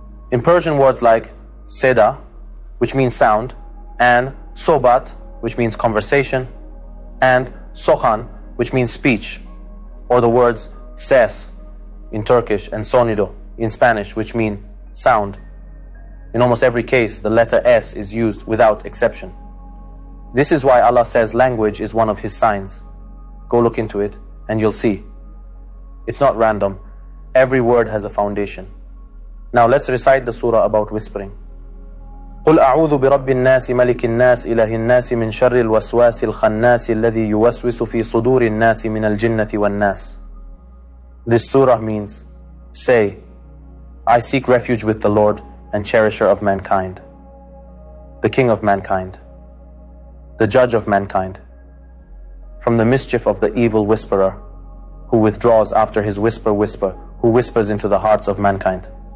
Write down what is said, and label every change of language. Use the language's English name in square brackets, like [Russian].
[English] In Persian, words like seda, which means sound, and sobat, which means conversation, and sohan, which means speech, or the words ses in Turkish and sonido in Spanish, which mean sound. In almost every case, the letter S is used without exception. This is why Allah says language is one of His signs. Go look into it and you'll see. It's not random. Every word has a foundation. Now let's recite the surah about whispering. [Arabic] قل أعوذ برب الناس ملك الناس إله الناس من شر الوسواس الخناس الذي يوسوس في صدور الناس من الجنة والناس. [English] This surah means, say, I seek refuge with the Lord and cherisher of mankind, the King of mankind, the Judge of mankind, from the mischief of the evil whisperer, who withdraws after his whisper, who whispers into the hearts of mankind.